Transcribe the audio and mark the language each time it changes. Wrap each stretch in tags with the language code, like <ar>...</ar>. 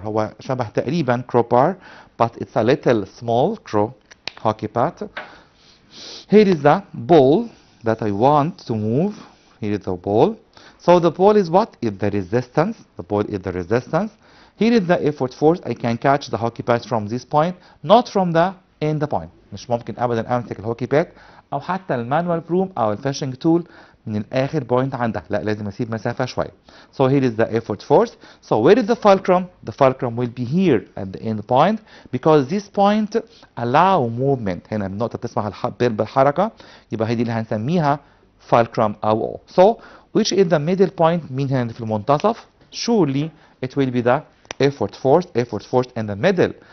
<ar>هو شبه تقريبا</ar> <en>crowbar, but it's a little small hockey pad. Here is the ball that I want to move. Here is the ball. So the ball is what? Is the resistance. The ball is the resistance. Here is the effort force. I can catch the hockey pad from this point, not from the end point.</en> <ar>مش ممكن ابدا امسك الهوكي باد او حتى المانوال بروم او الفishing tool من الاخر بوينت عندها، لا لازم اسيب مسافه شويه.</ar> <en>So here is the effort force. So where is the fulcrum? The fulcrum will be here at the end point because this point allow movement.</en> <ar>هنا النقطه بتسمح بالحركه، يبقى هي دي اللي هنسميها fulcrum او O.</ar> <en>So which is the middle point؟</en> <ar>مين هنا في المنتصف؟</ar> <en>Surely it will be the effort force in the middle.</en>